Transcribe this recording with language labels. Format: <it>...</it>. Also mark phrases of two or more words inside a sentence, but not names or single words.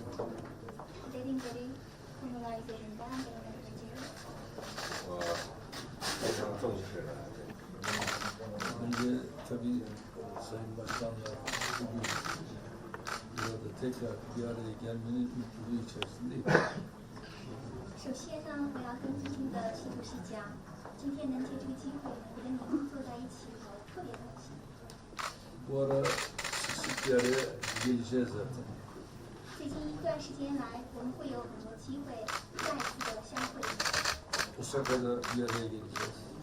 <tr>Derin konular üzerinden değinebileceğiz. Önce tabii Sayın Başkan'la bugün burada tekrar bir araya gelmenin mutluluğu içerisindeyim.</tr> <zh>首先呢，我要跟今天的习主席讲，今天能借这个机会跟您坐在一起，我特别高兴。</zh> <tr>Bu ara sık sık bir araya geleceğiz zaten.</tr> <zh>最近一段时间来，我们会有很多机会再次的相会。</zh> <tr>Osaka'da bir araya geleceğiz.</tr>